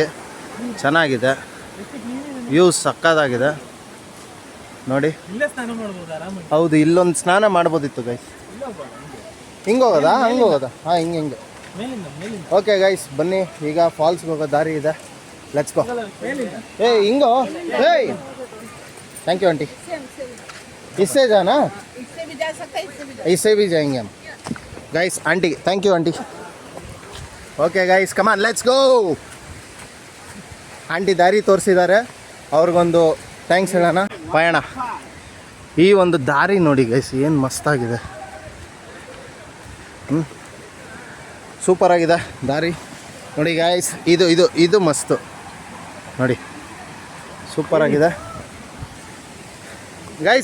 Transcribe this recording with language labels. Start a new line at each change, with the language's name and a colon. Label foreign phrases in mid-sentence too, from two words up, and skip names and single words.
Kannada: ಚೆನ್ನಾಗಿದೆ, ವ್ಯೂ ಸಕ್ಕತ್ತಾಗಿದೆ ನೋಡಿ. ಹೌದು, ಇಲ್ಲೊಂದು ಸ್ನಾನ ಮಾಡ್ಬೋದಿತ್ತು ಗೈಸ್. ಹಿಂಗೆ ಹೋಗೋದಾ, ಹಂಗೆ ಹೋಗೋದಾ? ಹಾಂ, ಹಿಂಗೆ. ಓಕೆ ಗೈಸ್, ಬನ್ನಿ, ಈಗ ಫಾಲ್ಸ್ಗೆ ಹೋಗೋ ದಾರಿ ಇದೆ,
English: let's go.
Kannada: ಹಿಂಗೋ,
English: thank you aunty.
Hindi: इससे जाना, इससे भी जाएंगे हम गाइस.
English: aunty thank you aunty. okay guys, come on let's go.
Kannada: ಆಂಟಿ ದಾರಿ ತೋರಿಸಿದ್ದಾರೆ, ಅವ್ರಿಗೊಂದು ಥ್ಯಾಂಕ್ಸ್ ಹೇಳೋಣ. ಪಯಣ ಈ ಒಂದು ದಾರಿ ನೋಡಿ ಗೈಸ್, ಏನು ಮಸ್ತಾಗಿದೆ. ಸೂಪರಾಗಿದೆ ದಾರಿ ನೋಡಿ ಗಾಯ್ಸ್. ಇದು ಮಸ್ತು ನೋಡಿ, ಸೂಪರಾಗಿದೆ ಗೈಸ್.